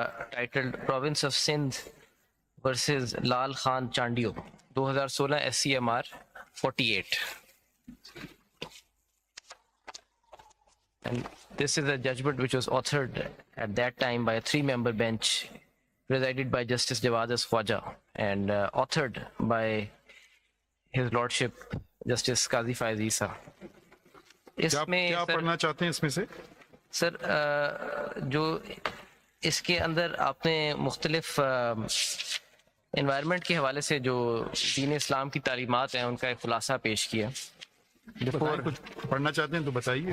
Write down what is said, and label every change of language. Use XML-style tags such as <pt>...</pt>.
<en>Titled province of Sindh versus Lal Khan Chandio 2016 SC MR 48. And this is a judgment which was authored at that time by a 3-member bench presided by Justice Khwaja and authored by His Lordship Justice Qazi Faez Isa.</en> <ur>کیا پڑھنا چاہتے ہیں اس میں سے؟ سر جو اس کے اندر آپ نے مختلف انوائرمنٹ کے حوالے سے جو دین اسلام کی تعلیمات ہیں ان کا ایک خلاصہ پیش کیا. کچھ پڑھنا چاہتے ہیں تو بتائیے.</ur>